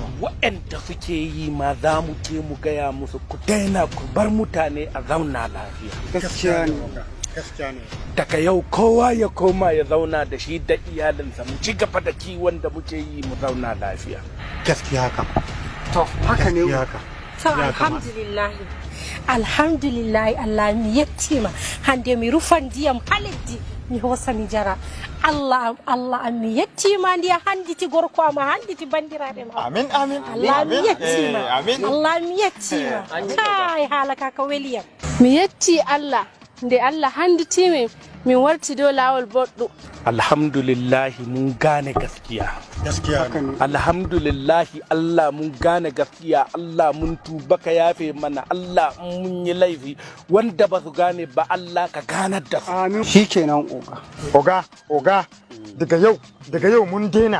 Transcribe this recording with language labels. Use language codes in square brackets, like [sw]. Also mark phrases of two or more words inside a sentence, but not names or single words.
[ha] waɗanda suke yi ma za mu je mu gaya musu ku daina ku bar mutane a zauna lafiya gaskiya ne oga gaskiya ne daga yau kowa ya koma ya zauna da shi da iyalinsa mu ci gaba da kiwon da muke yi mu zauna lafiya gaskiya haka to haka ne haka [ff] to alhamdulillah Allah mi yettima hande mi rufan diyam haliddi mi hosa mi jara Allah mi yettima ndiya handiti gorko ama handiti bandiraɓe ma amin Allah mi yettima kai hala ka weliyam mi yetti Allah nde Allah handiti min warti do lawol boɗɗum. [ha] Alhamdulillahi mun gane gaskiya. Alhamdulillahi Allah mun gane gaskiya, Allah mun tuba ka yafe mana, Allah mun yi laifi wanda ba su gane ba Allah ka ganar da su. Amin. Shikenan Oga, daga yau mun dena.